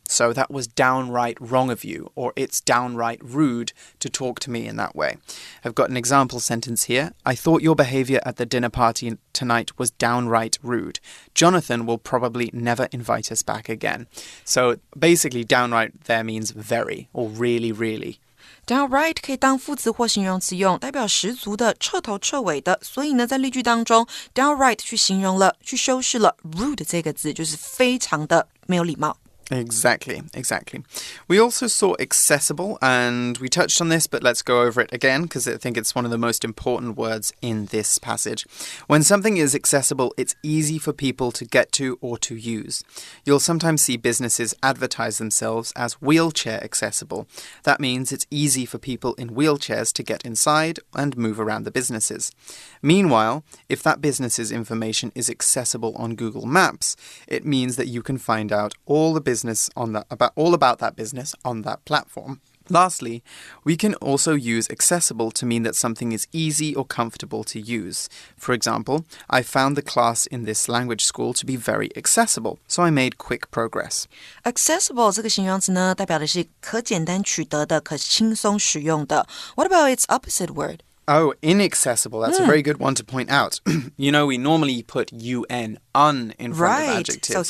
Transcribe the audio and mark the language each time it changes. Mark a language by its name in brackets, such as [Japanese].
[English] So that was downright wrong of you, or it's downright rude to talk to me in that way. I've got an example sentence here. I thought your behavior at the dinner party tonight was downright rude. Jonathan will probably never invite us back again. So basically, downright there means very, or really, really. [Chinese] Downright 可以当副词或形容词用，代表十足的、彻头彻尾的。所以呢，在例句当中 ，downright 去形容了、去修饰了 rude 这个字，就是非常的没有礼貌。 [English] Exactly. We also saw accessible, and we touched on this, but let's go over it again because I think it's one of the most important words in this passage. When something is accessible, it's easy for people to get to or to use. You'll sometimes see businesses advertise themselves as wheelchair accessible. That means it's easy for people in wheelchairs to get inside and move around the businesses. Meanwhile, if that business's information is accessible on Google Maps, it means that you can find out all about that business on that platform. Lastly, we can also use accessible to mean that something is easy or comfortable to use. For example, I found the class in this language school to be very accessible, so I made quick progress. [Chinese] Accessible 这个形容词呢，代表的是可简单取得的、可轻松使用的。 [English] What about its opposite word? Oh, inaccessible. That's a very good one to point out. You know, we normally put un in front of adjectives.